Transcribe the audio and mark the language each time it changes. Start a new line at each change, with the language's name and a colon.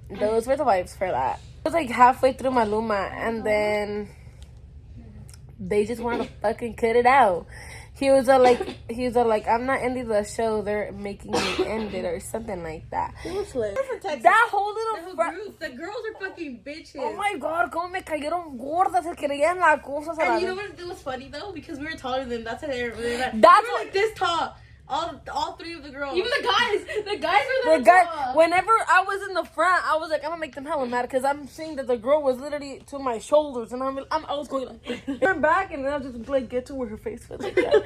English: Those were the vibes for that. It was like halfway through Maluma, and then they just wanted to fucking cut it out. He was like, I'm not ending the show. They're making me end it or something like that. That whole little group, the girls are fucking bitches. Oh my god,
Spanish: como me cayeron gordas, se creían la cosa.
English: And you know what was funny though? Because we were taller than them. That's how they were really mad. That's we were like this tall. All three of the girls. Even the guys. The guys were whenever I was in the front, I was like, I'm gonna make them hella mad because I'm seeing that the girl was literally to my shoulders, and I was going like, turn back, and then I was just like get to where her face was. Like that.